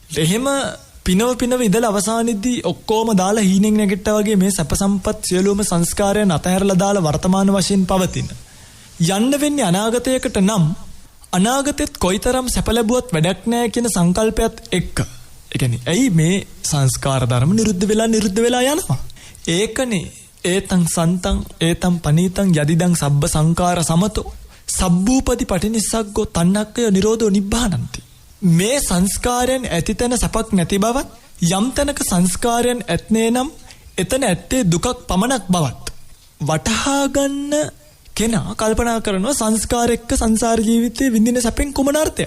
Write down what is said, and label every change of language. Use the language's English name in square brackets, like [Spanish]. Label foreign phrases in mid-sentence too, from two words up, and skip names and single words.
[Sinhala] එහෙම පිනව ඉඳලා අවසානයේදී ඔක්කොම දාලා හීනෙන් නැගිට්ටා වගේ මේ සැප සම්පත් සියලුම සංස්කාරයන් අතහැරලා දාලා වර්තමාන වශයෙන් පවතින. යන්න වෙන්නේ අනාගතයකට නම් අනාගතෙත් කොයිතරම් සැප ලැබුවත් වැඩක් නැහැ කියන සංකල්පයත් එක්ක. ඒ කියන්නේ ඇයි මේ සංස්කාර ධර්ම නිරුද්ධ වෙලා යනවා. [Pali] ඒකනේ ඒතං සන්තං ඒතං පනීතං යදිදං සබ්බ සංකාර සමතෝ සබ්බූපති පටිනිස්සග්ගෝ තණ්හක්කය නිරෝධෝ නිබ්බානಂತಿ. [Sinhala] මේ සංස්කාරයන් ඇතිතන සපක් නැති බවත් යම් තැනක සංස්කාරයන් ඇත්නේ නම් එතන ඇත්තේ දුකක් පමණක් බවත් වටහා ගන්න කෙනා කල්පනා කරනවා සංස්කාර එක්ක සංසාර ජීවිතයේ විඳින සැපෙන් කුමන අර්ථයක්.